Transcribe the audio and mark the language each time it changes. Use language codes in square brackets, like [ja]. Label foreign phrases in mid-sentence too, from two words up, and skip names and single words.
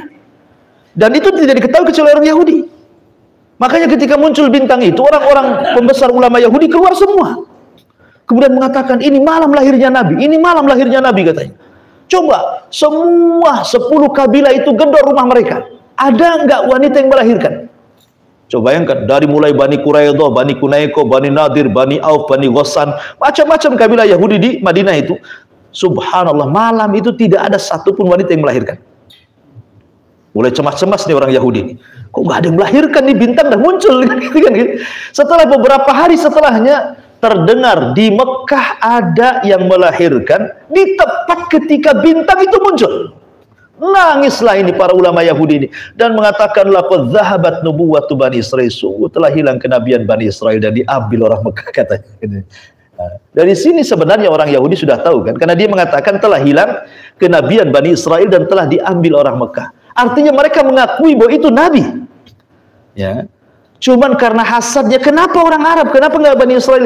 [id] Dan itu tidak diketahui kecuali orang Yahudi. Makanya ketika muncul bintang itu, orang-orang pembesar ulama Yahudi keluar semua. Kemudian mengatakan ini malam lahirnya Nabi, ini malam lahirnya Nabi katanya. Coba semua 10 kabilah itu gedor rumah mereka. Ada nggak wanita yang melahirkan? Coba bayangkan, dari mulai Bani Quraidah, Bani Kunaiko, Bani Nadir, Bani Auf, Bani Ghassan, macam-macam kabilah Yahudi di Madinah itu. Subhanallah, malam itu tidak ada satupun wanita yang melahirkan. Mulai cemas-cemas nih orang Yahudi ini. Kok nggak ada yang melahirkan nih, bintang dah muncul kan? Setelah beberapa hari setelahnya, terdengar di Mekah ada yang melahirkan di tepat ketika bintang itu muncul. Nangislah ini para ulama Yahudi ini dan mengatakan [ar] laqad dzahabat nubuwwatu Bani Israil, [id] sungguh telah hilang kenabian Bani Israel dan diambil orang Mekah katanya. Dari sini sebenarnya orang Yahudi sudah tahu kan, karena dia mengatakan telah hilang kenabian Bani Israel dan telah diambil orang Mekah. Artinya mereka mengakui bahwa itu nabi. Ya. Cuman karena hasadnya, kenapa orang Arab, kenapa nggak Bani Israel?